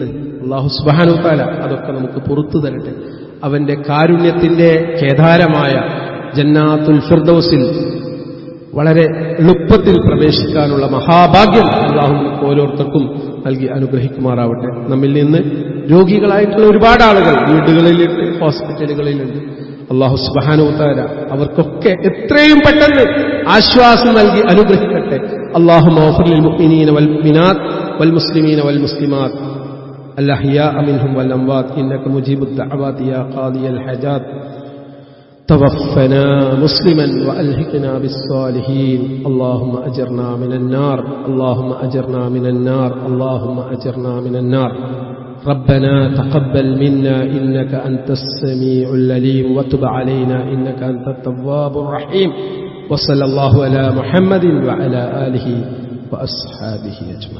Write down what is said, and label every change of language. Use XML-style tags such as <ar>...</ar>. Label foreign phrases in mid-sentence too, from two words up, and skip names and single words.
<ar>الله سبحانه وتعالى</ar> <ml>അതൊക്കെ നമുക്ക് പുറത്തു തരട്ടെ. അവന്റെ കാരുണ്യത്തിന്റെ കേദാരമായ ജന്നാത്തുൽ ഫിർദൗസിൽ വളരെ എളുപ്പത്തിൽ പ്രവേശിക്കാനുള്ള മഹാഭാഗ്യം അല്ലാഹു ഓരോരുത്തർക്കും നൽകി അനുഗ്രഹിക്കുമാറാവട്ടെ. നമ്മിൽ നിന്ന് രോഗികളായിട്ടുള്ള ഒരുപാട് ആളുകൾ വീടുകളിലുണ്ട്, ഹോസ്പിറ്റലുകളിലുണ്ട്.</ml> <ar>الله سبحانه وتعالى</ar> <ml>അവർക്കൊക്കെ എത്രയും പെട്ടെന്ന് ആശ്വാസം നൽകി അനുഗ്രഹിക്കട്ടെ.</ml> <ar>اللهم اغفر للمؤمنين والمؤمنات والمسلمين والمسلمات الأحياء منهم والأموات إنك مجيب الدعوات يا قاضي الحاجات توفنا مسلما وألحقنا بالصالحين اللهم أجرنا من النار اللهم أجرنا من النار اللهم أجرنا من النار ربنا تقبل منا إنك أنت السميع العليم وتب علينا إنك أنت التواب الرحيم وصلى الله على محمد وعلى آله وأصحابه أجمعين.</ar>